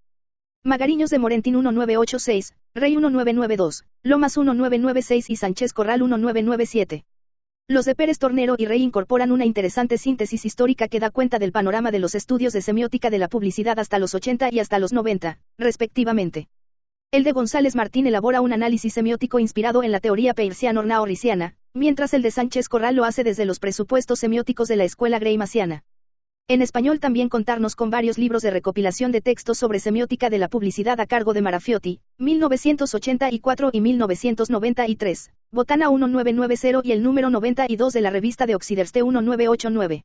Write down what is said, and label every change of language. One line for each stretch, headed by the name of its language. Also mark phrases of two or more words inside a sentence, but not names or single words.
Spanish: Magariños de Morentín 1986, Rey 1992, Lomas 1996 y Sánchez Corral 1997. Los de Pérez Tornero y Rey incorporan una interesante síntesis histórica que da cuenta del panorama de los estudios de semiótica de la publicidad hasta los 80 y hasta los 90, respectivamente. El de González Martín elabora un análisis semiótico inspirado en la teoría peirciano-ornao-riciana, mientras el de Sánchez Corral lo hace desde los presupuestos semióticos de la escuela Greimmasiana. En español también contarnos con varios libros de recopilación de textos sobre semiótica de la publicidad a cargo de Marafiotti, 1984 y 1993, Botana 1990 y el número 92 de la revista de Occidental 1989.